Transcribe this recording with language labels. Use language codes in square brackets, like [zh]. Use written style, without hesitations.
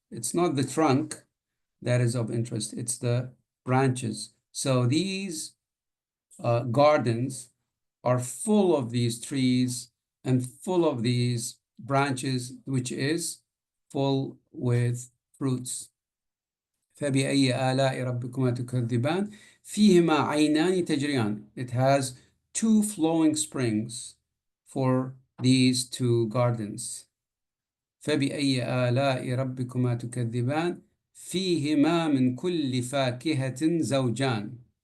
[en] It's not the trunk that is of interest, it's the branches. So these gardens are full of these trees and full of these branches, which is full with fruits. [ar] فبأي آلاء ربكما تكذبان فيهما عينان تجريان. [en] It has two flowing springs for these two gardens. [ar] فبأي آلاء ربكما تكذبان فيهما من كل فاكهة زوجان.